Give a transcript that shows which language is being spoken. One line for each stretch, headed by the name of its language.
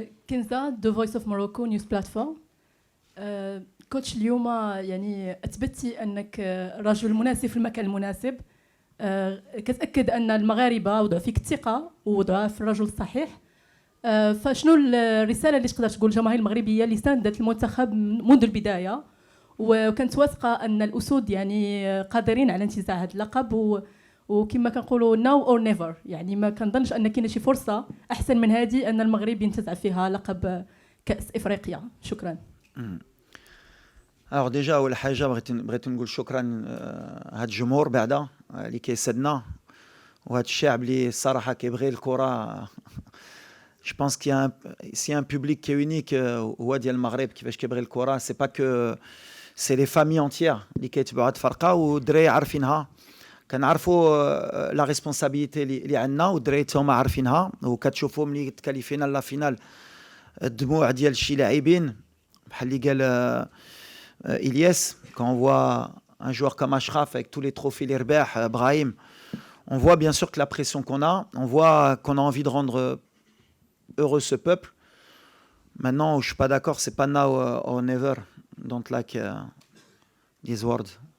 Arabic: كنزة The Voice of Morocco News Platform. كوتش اليوم يعني أثبتي أنك رجل مناسب في المكان المناسب. كتأكد أن المغاربة وضعوا فيك الثقة ووضعوا في الرجل الصحيح. فشنو الرسالة اللي تقدر تقول الجماهير المغربية اللي ساندت المنتخب منذ البداية وكانت واثقة أن الأسود يعني قادرين على انتزاع هذا اللقب وكما كنقولوا
English: now or never
Arabic: يعني ما كنظنش أن كاينه شي فرصة أحسن من هذه أن المغرب ينتزع فيها لقب كأس إفريقيا. شكرا.
French: Alors déjà
Arabic: أول حاجة بغيت نقول شكرا هاد الجمهور بعدا اللي كيسدنا وهاد الشعب اللي الصراحة كيبغي الكرة.
French: Je pense qu'il y a un public qui est unique
Arabic: هو ديال المغرب كيفاش كيبغي الكرة.
French: C'est pas que c'est les familles entières
Arabic: اللي كيتبعوا هاد الفرقة والدراري عارفينها. كنعرفوا لا ريسبونسابيلتي اللي عندنا والدراري هما عارفينها وكتشوفوا ملي تكاليفينا لا فينال الدموع ديال شي لاعبين بحال اللي قال إلياس.
French: Quand on voit un joueur comme Achraf avec tous les trophées les رباح Brahim, on voit bien sûr que la pression qu'on a, on voit qu'on a envie de rendre heureux ce peuple. Maintenant, je suis pas d'accord, c'est pas now or never.
English: Don't like these words.